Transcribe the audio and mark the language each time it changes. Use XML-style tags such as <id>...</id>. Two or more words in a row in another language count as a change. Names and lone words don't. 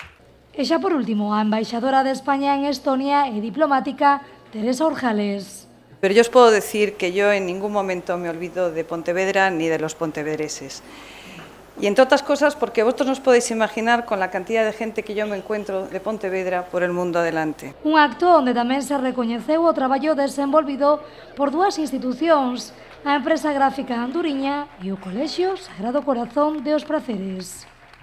<gl>E xa por último, a embaixadora de España en Estonia e diplomática Teresa Orjales.</gl> <es>Pero yo os puedo decir que yo en ningún momento me olvido de Pontevedra ni de los pontevedreses. Y entre otras cosas porque vosotros no os podéis imaginar con la cantidad de gente que yo me encuentro de Pontevedra por el mundo adelante.</es> <gl>Un acto onde tamén se recoñeceu o traballo desenvolvido por 2 institucións, a empresa gráfica Anduriña e o Colexio Sagrado Corazón de Os Praceres.</gl>